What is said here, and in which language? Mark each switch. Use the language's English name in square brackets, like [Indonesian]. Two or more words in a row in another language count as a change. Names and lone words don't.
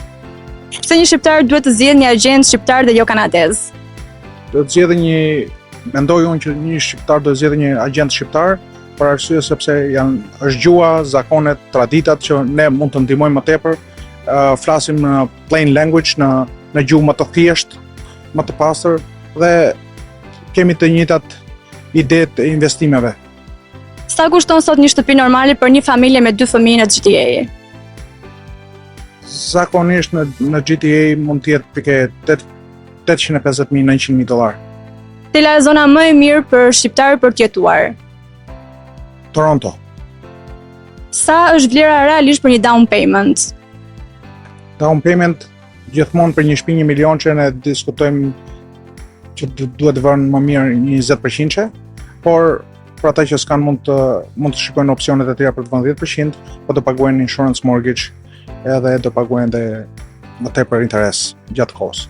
[Albanian] Pse një shqiptar duhet të zgjidhë një agjent shqiptar dhe jo kanadez? Do të zgjedhë mendoj unë që një shqiptar do të zgjedhë një agjent shqiptar për arsye sepse është gjua, zakonet, traditat që ne mund të ndihmojmë më tepër. Flasim në [English] plain language, [Albanian] në gjuhë më të thjeshtë, më të pastër dhe kemi të njëjtat idetë e investimeve. Sa kushton sot një shtëpi normale për një familje me 2 fëmijë në GTA? Zakonisht në GTA mund të jetë pike $850,000 $900,000. Cila është zona më e mirë për shqiptarë për të jetuar? Toronto. [English] Sa është vlera realisht për një down payment? [Albanian] Down payment gjithmonë për një shtëpi 1 milion që ne diskutojmë që duhet të vënë më mirë 20%, por për ata që s'kan mund të shikojnë opsionet e tjera për të vënë 10%, po të paguajnë [English] insurance mortgage [Albanian] edhe do paguajnë dhe më tepër interes gjatë kohës.